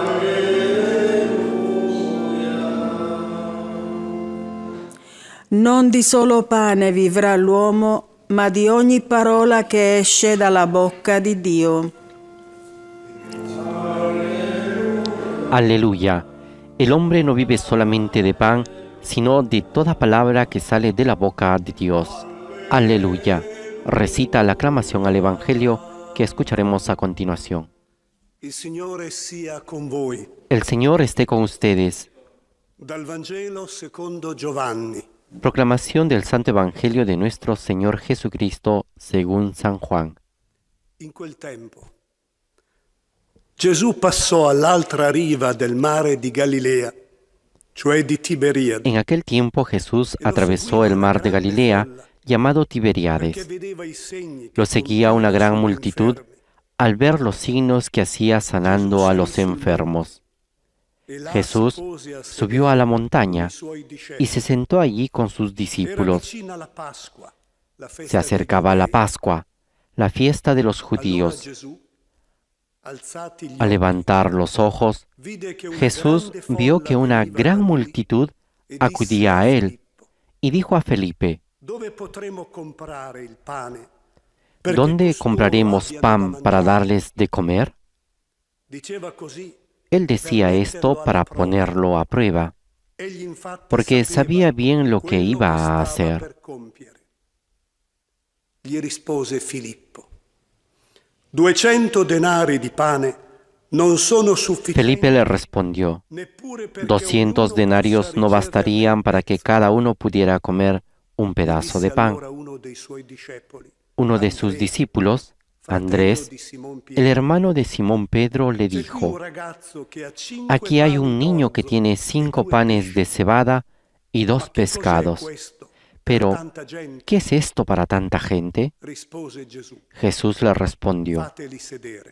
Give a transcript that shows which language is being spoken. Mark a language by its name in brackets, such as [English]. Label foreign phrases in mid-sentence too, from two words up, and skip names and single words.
[Italian] Non di solo pane vivrà l'uomo, ma di ogni parola che esce dalla bocca di Dio. [Spanish] Aleluya. El hombre no vive solamente de pan, sino de toda palabra que sale de la boca de Dios. Aleluya. Recita la aclamación al Evangelio que escucharemos a continuación. [Italian] Il Signore sia con voi. [Spanish] El Señor esté con ustedes. [Italian] Dal Vangelo secondo Giovanni. [Spanish] Proclamación del Santo Evangelio de nuestro Señor Jesucristo según San Juan. [Italian] In quel tempo Gesù passò all'altra riva del mare di Galilea, cioè di Tiberiade. [Spanish] En aquel tiempo Jesús atravesó el mar de Galilea, llamado Tiberíades. [Italian] Perché vedeva i segni che [Spanish] Lo seguía una gran multitud al ver los signos que hacía sanando a los enfermos. [Italian] e là [Spanish] Jesús [Italian] si pose a sedere [Spanish] subió a la montaña [Italian] i suoi [Spanish] y [Italian] discepoli. [Spanish] se sentó allí con sus [Italian] Era [Spanish] discípulos. [Italian] vicina la Pasqua, la [Spanish] Se [Italian] festa dei [Spanish] acercaba la [Italian] Giudei. [Spanish] Pascua, la fiesta de los [Italian] Allora [Spanish] judíos. [Italian] Gesù, alzati gli [Spanish] Al [Italian] occhi, [Spanish] levantar los ojos, [Italian] vide che una [Spanish] Jesús [Italian] grande [Spanish] vio [Italian] folla [Spanish] que una [Italian] veniva [Spanish] gran [Italian] da lì [Spanish] multitud [Italian] e disse [Spanish] acudía a él [Italian] Filippo, [Spanish] y dijo a Felipe, [Italian] dove potremo comprare il pane? Perché [Spanish] ¿dónde [Italian] costoro [Spanish] compraremos [Italian] abbiano [Spanish] pan [Italian] da [Spanish] para [Italian] mangiare?" [Spanish] darles de comer? [Italian] Diceva così, [Spanish] Él decía esto para ponerlo a prueba, [Italian] egli infatti [Spanish] porque [Italian] sapeva [Spanish] sabía bien lo que [Italian] quello [Spanish] iba a [Italian] stava [Spanish] hacer. [Italian] per compiere. Gli rispose Filippo, 200 denari di pane non sono sufficienti. [Spanish] Felipe le respondió, [Italian] neppure perché [Spanish] 200 [Italian] ognuno [Spanish] denarios [Italian] possa [Spanish] no [Italian] ricevere [Spanish] bastarían para que cada uno pudiera comer un pedazo [Italian] Disse [Spanish] de pan. [Italian] allora uno dei suoi discepoli, [Spanish] Uno de sus [Italian] Andrea, [Spanish] discípulos, [Italian] fratello [Spanish] Andrés, [Italian] di Simon [Spanish] el [Italian] Pietro, [Spanish] hermano de Simón Pedro, le [Italian] "C'è qui un [Spanish] dijo, [Italian] ragazzo che ha 5 [Spanish] aquí hay un [Italian] pani [Spanish] niño que [Italian] d'orzo [Spanish] tiene [Italian] e [Spanish] 5 [Italian] 2 [Spanish] panes [Italian] pesci. [Spanish] de cebada y [Italian] Ma [Spanish] 2 [Italian] che cos'è [Spanish] pescados. [Italian] questo per [Spanish] Pero, [Italian] tanta gente?" [Spanish] ¿qué es esto para tanta gente? [Italian] Rispose Gesù, [Spanish] Jesús le respondió, [Italian] fateli sedere.